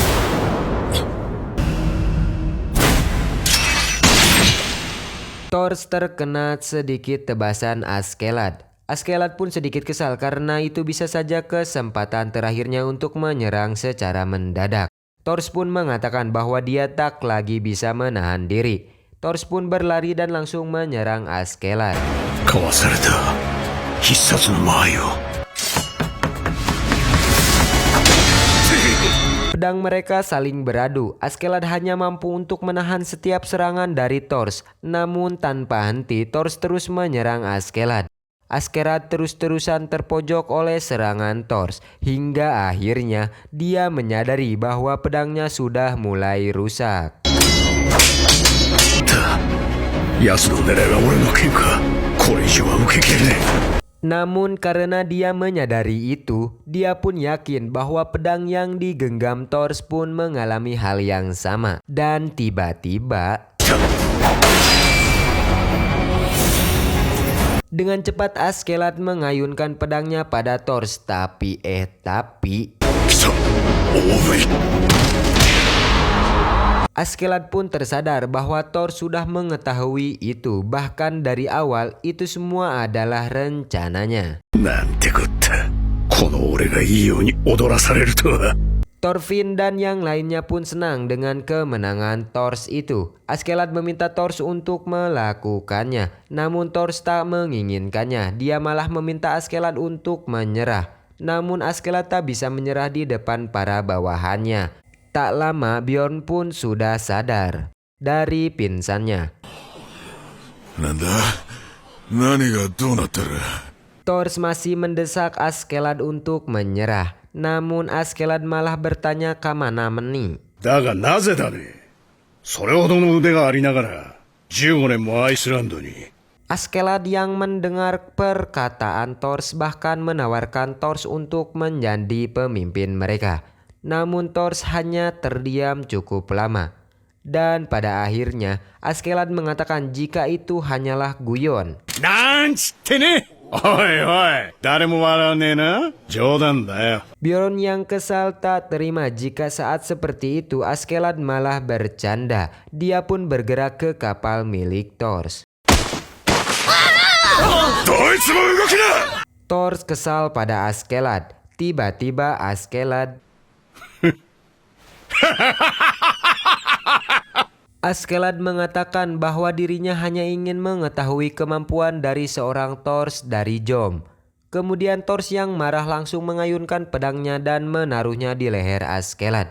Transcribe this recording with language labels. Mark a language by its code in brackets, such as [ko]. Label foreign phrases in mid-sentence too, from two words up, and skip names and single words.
[id] Thors terkena sedikit tebasan Askeladd. Askeladd pun sedikit kesal karena itu bisa saja kesempatan terakhirnya untuk menyerang secara mendadak. Thors pun mengatakan bahwa dia tak lagi bisa menahan diri. Thors pun berlari dan langsung menyerang Askeladd. [ja] かわされた。必殺の間合いを。 [id] Pedang mereka saling beradu. Askeladd hanya mampu untuk menahan setiap serangan dari Thors. Namun tanpa henti, Thors terus menyerang Askeladd. Askeladd terus-terusan terpojok oleh serangan Thors. Hingga akhirnya dia menyadari bahwa pedangnya sudah mulai rusak. [ja] 奴の狙いは俺の剣か。これ以上は受けきれねえ。 [id] Namun karena dia menyadari itu, dia pun yakin bahwa pedang yang digenggam Thors pun mengalami hal yang sama. Dan tiba-tiba, dengan cepat Askeladd mengayunkan pedangnya pada Thors. Tapi [ja] 来た。大食い。 [id] Askeladd pun tersadar bahwa Thors sudah mengetahui itu. Bahkan dari awal itu semua adalah rencananya. [ja] なんてこった。この俺がいいように踊らされるとは。 [id] Thorfinn dan yang lainnya pun senang dengan kemenangan Thors itu. Askeladd meminta Thors untuk melakukannya. Namun Thors tak menginginkannya. Dia malah meminta Askeladd untuk menyerah. Namun Askeladd tak bisa menyerah di depan para bawahannya. Tak lama Bjorn pun sudah sadar dari pingsannya. [ja] なんだ。何がどうなってる。 [id] Thors masih mendesak Askeladd untuk menyerah. Namun Askeladd malah bertanya kemana Meni. [ja] だがなぜだね。それほどの腕がありながら15年もアイスランドに。 [id] Askeladd yang mendengar perkataan Thors bahkan menawarkan Thors untuk menjadi pemimpin mereka. Namun Thors hanya terdiam cukup lama. Dan pada akhirnya Askeladd mengatakan jika itu hanyalah guyon. [ja] なんちってね。おいおい、誰も笑わねえな。冗談だよ。 [id] Bjorn yang kesal tak terima jika saat seperti itu Askeladd malah bercanda. Dia pun bergerak ke kapal milik Thors. [ja] どいつも動きな。 [id] Thors kesal pada Askeladd. Tiba-tiba Askeladd Askeladd mengatakan bahwa dirinya hanya ingin mengetahui kemampuan dari seorang Thors dari Jom. Kemudian Thors yang marah langsung mengayunkan pedangnya dan menaruhnya di leher Askeladd.